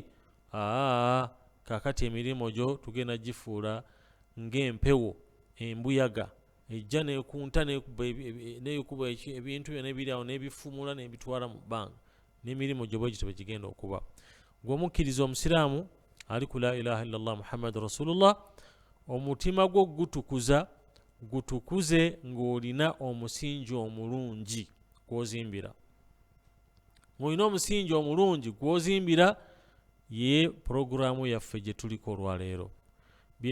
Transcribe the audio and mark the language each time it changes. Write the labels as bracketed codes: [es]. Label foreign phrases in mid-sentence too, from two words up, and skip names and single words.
[lg] Kakati emirimu gyo tugenda gifuula ng'empewo embuyaga ejja nekunta nekuba ebintu byonna ebiri awo nebifumula nebitwala mu bbanga n'emirimu gye bwe gityo bwe gigenda okuba. Gw'omukkiriza omusiraamu ali ku [ar] لا إله إلا الله محمد رسول الله, [lg] omutima gwo gutukuze ng'olina omusingi omulungi gw'ozimbira. Ng'olina omusingi omulungi gw'ozimbira ye puroguramu yaffe gye tuliko olwaleero, bye